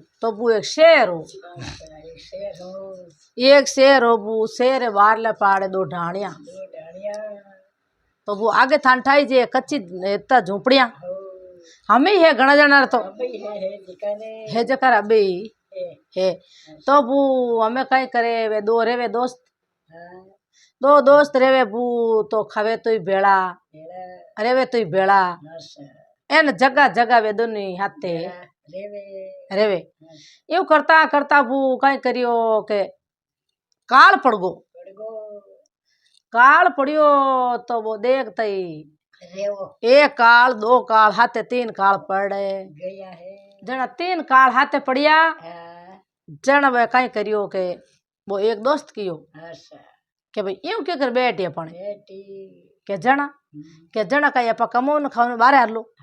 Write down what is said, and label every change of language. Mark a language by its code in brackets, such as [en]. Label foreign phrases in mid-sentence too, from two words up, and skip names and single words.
[rwr] तो वो एक शेर हो बू शेर है बाहर ले पाड़े दो ढाणिया तो वो आगे थान ठाई जे कच्ची इतना झोपड़िया हमें है घना जना तो है जकर अबे है तो वो हमें कई करे वे दो रेवे दोस्त दो दोस्त रेवे बू तो खावे तो ही बेड़ा रेवे तो ही बेड़ा एन जगह जगह वे दोनों हाथे रेवे यू करता करता बू कई करियो के काल पड़ गो काल पड़ियो तो वो देख तई एक काल दो काल हाथे तीन काल पड़े जना तीन काल हाथे पड़िया जन वे कई करियो के वो एक दोस्त कियो के भाई यूं क्या कर बैठी अपन के जना कहीं आप कमौन खाओ बारे हलो